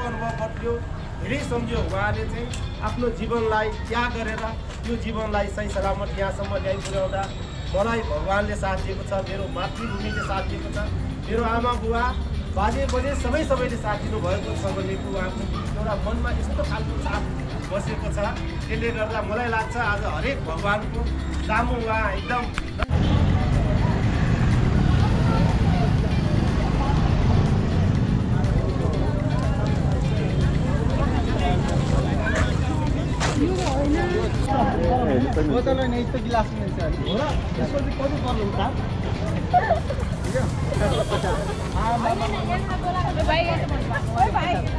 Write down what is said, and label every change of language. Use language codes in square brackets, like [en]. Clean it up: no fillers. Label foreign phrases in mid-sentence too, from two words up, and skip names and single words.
[ne] अनुभव गर्थ्यो धेरै सम्झ्यो उहाँले चाहिँ आफ्नो जीवनलाई त्याग गरेर त्यो जीवनलाई सही सलामत यहाँसम्म ल्याइ पुर्याउँदा मलाई भगवान्ले साथ दिएको छ मेरो मातृभूमिले साथ दिएको छ मेरो आमा बुवा बाजे बजे सबैले साथ दिनुभएको छ भनेको उहाँको एउटा मनमा यस्तो खालको साथ बसेको छ त्यसले गर्दा मलाई लाग्छ आज हरेक भगवान्को सामु उहाँ एकदम [hi] बोतल नहीं तो गिलास में से हो रहा इसको भी कौन कर लूं साहब ठीक है हां भाई ओए भाई